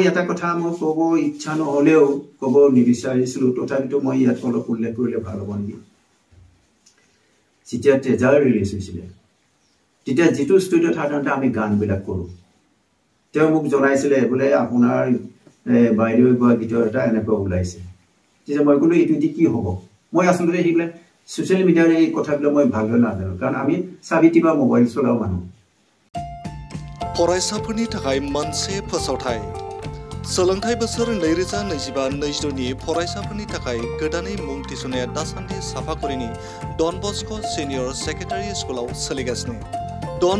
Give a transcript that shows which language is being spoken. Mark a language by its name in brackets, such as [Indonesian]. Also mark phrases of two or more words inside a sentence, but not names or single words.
[Assamese] এটা কথা মই ক'ব ইচ্ছা নহ'লেও ক'ব নিবিচাৰিছিলোঁ তথাপিতো মই ইয়াত অলপ উল্লেখ কৰিলে ভাল হ'ব নেকি যেতিয়া ট্ৰেজাৰ ৰিলিজ হৈছিলে তেতিয়া যিটো ষ্টুডিঅ'ত সাধাৰণতে আমি গানবিলাক কৰোঁ তেওঁ মোক জনাইছিলে বোলে আপোনাৰ বাইদেৱে গোৱা গীতৰ এটা এনেকুৱা ওলাইছে তেতিয়া মই ক'লো এইটো দি কি হ'ব মই আচলতে সেইবিলাক ছ'চিয়েল মিডিয়াৰ এই কথাবিলাক মই ভালদৰে নাজানো কাৰণ আমি চাবিটি বা মোবাইল চলাও মানুহ [Bodo] फरायसाफोरनि थाखाय मोनसे फोसावथाय सोलोंथाइ बोसोर 2025-26 नि फरायसाफोरनि थाखाय गोदानै मुं थिसननाया दासान्दि साफागुरिनि डन बस्क' सिनियर सेकेन्डारि स्कुलाव सोलिगासिनो डन